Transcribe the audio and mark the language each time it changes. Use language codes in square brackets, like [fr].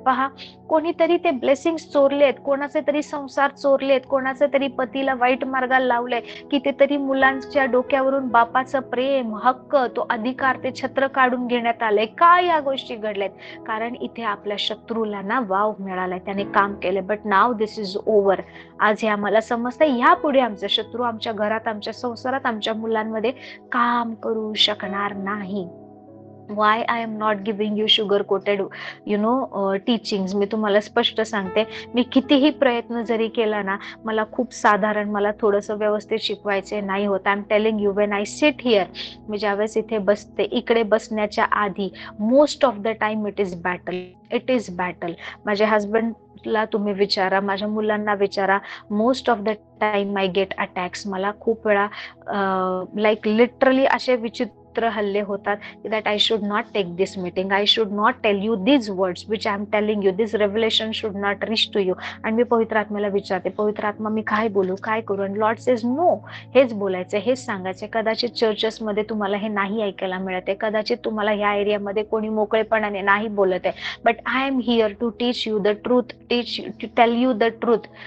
[mr] पहा, कोणीतरी ते ब्लेसिंग्स चोरलेत, कोणाचे तरी संसार चोरलेत, कोणाचे तरी पतीला वाईट मार्गाला लावलंय, कितीतरी मुलांच्या डोक्यावरून बापाचं प्रेम, हक्क, तो अधिकार, ते छत्र काढून घेण्यात आलंय. का या गोष्टी घडल्यात? कारण इथे आपल्या शत्रूला ना वाव मिळालाय, त्याने काम केले. [en] But now this is over. [mr] आज हे आम्हाला समजतंय, यापुढे आमचा शत्रू आमच्या घरात, आमच्या संसारात, आमच्या मुलांमध्ये काम करू शकणार नाही. [en] Why I am not giving you sugar coated teachings. [mr] मी तुम्हाला स्पष्ट सांगते, मी कितीही प्रयत्न जरी केला ना, मला खूप साधारण, मला थोडंसं व्यवस्थित शिकवायचे नाही होत. [en] I am telling you, when I sit here, [mr] मी ज्यावेळेस इथे बसते, इकडे बसण्याच्या आधी [en] Most of the time it is battle, it is battle. [mr] माझ्या हजबंडला तुम्ही विचारा, माझ्या मुलांना विचारा, [en] Most of the time I get attacks. [mr] मला खूप वेळा लाईक लिटरली असे विचित्र हल्ले होतात [en] that I should not take this meeting, I should not tell you these words which I am telling you, this revelation should not reach to you. [mr] आणि मी पवित्र आत्म्याला विचारते, पवित्र आत्मा मी काय बोलू, काय करू? आणि [en] lord says no, [mr] हेच बोलायचं, हेच सांगायचं. कदाचित चर्चेस मध्ये तुम्हाला हे नाही ऐकायला मिळत आहे, कदाचित तुम्हाला ह्या एरियामध्ये कोणी मोकळेपणाने नाही बोलत आहे, [en] but I am here to teach you the truth, [mr] to tail you the truth.